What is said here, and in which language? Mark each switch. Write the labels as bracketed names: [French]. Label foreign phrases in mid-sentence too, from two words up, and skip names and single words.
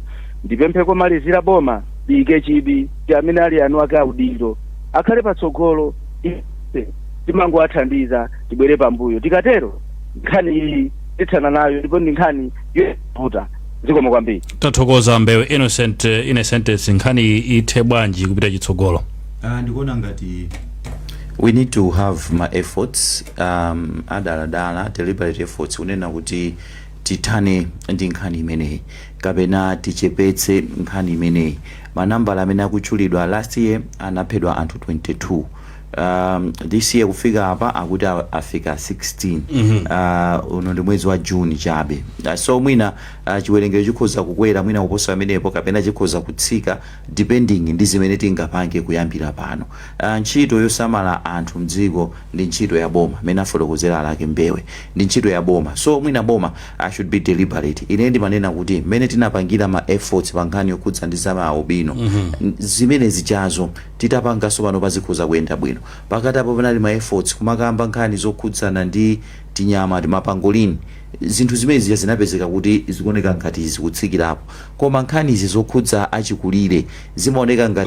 [Nyanja] Ndipemphe komalizira boma bike chibi ti amene ali anu ake audindo akhale patsogolo timangowathandiza tibwere pambuyo tikatero nkhani iyi tithana nayo ndipo ndi nkhani yovuta. Zikomo kwambiri. Tathokoza Ambewe Innocent nkhani ithe bwanji kupita chitsogolo. Ndikuona ngati [English] we need to have my efforts [Nyanja] adaladala [English] deliberate efforts [Nyanja] unena kuti tithane ndi nkhani imeneyi kapena tichepetse nkhani imeneyi. Manambala amene akutchulidwa [English] last year [Nyanja] anaphedwa anthu 22. [English] This year [Nyanja] kufika apa akuti afika 16 uno ndi mwezi wa June chabe. So mwina chiwerengero chikhoza kukwera mwina kuposa amenepo kapena chikhoza kutsika depending ndi zimene tingapange kuyambira pano. Ntchito yosamala anthu mdziko ndi ntchito ya boma amene afotokozera alake Mbewe ndi ntchito ya boma. So mwina boma [English] should be deliberate. [Nyanja] Ine ndimanena kuti mmene tinapangira ma efforts pa nkhani yokhudza ndi zama ubino zimene zichazo titapanganso pano pazikhoza kuyenda bwino. Pakati apo panali ma efforts kumakamba nkhani zokhudzana ndi tinyama ndi mapangolini zinthu zimene zija zinapezeka kuti zikuoneka ngati zikutsikirapo koma nkhani izi zokhudza achikulire zimaoneka ngati